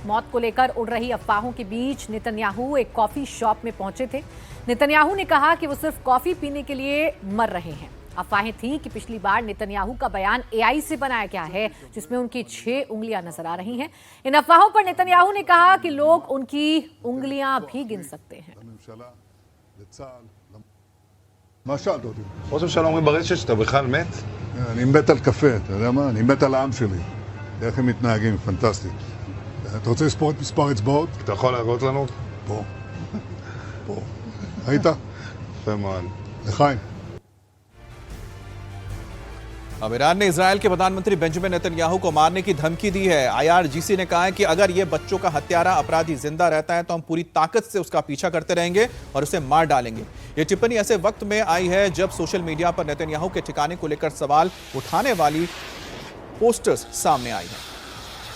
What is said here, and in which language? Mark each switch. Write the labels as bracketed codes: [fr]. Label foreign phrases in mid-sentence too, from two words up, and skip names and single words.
[hi] मौत को लेकर उड़ रही अफवाहों के बीच नेतन्याहू एक [en] coffee shop [hi] में पहुंचे थे। नेतन्याहू ने कहा कि वो सिर्फ कॉफी पीने के लिए मर रहे हैं। अफवाहें थीं कि पिछली बार नेतन्याहू का बयान एआई से बनाया गया है, जिसमें उनकी 6 उंगलियां नजर आ रही हैं। इन अफवाहों पर नेतन्याहू ने कहा कि लोग उनकी उंगलियां भी गिन सकते हैं। [he] מה שאלת אותי? ראש הממשלה אומרים ברשת שאתה בכלל מת? אני מת על קפה, אתה יודע מה? אני מת על העם שלי. איך הם מתנהגים, פנטסטי. אתה רוצה לספור את מספר אצבעות? אתה יכול להראות לנו? פה. פה. ראית? יפה מאוד. לחיים. [hi] अब ईरान ने इजरायल के प्रधानमंत्री बेंजामिन नेतन्याहू को मारने की धमकी दी है। आईआरजीसी ने कहा है कि अगर ये बच्चों का हत्यारा अपराधी जिंदा रहता है तो हम पूरी ताकत से उसका पीछा करते रहेंगे और उसे मार डालेंगे। ये टिप्पणी ऐसे वक्त में आई है जब [en] social media [hi] पर नेतन्याहू के ठिकाने को लेकर सवाल उठाने वाली पोस्टर्स सामने आई है।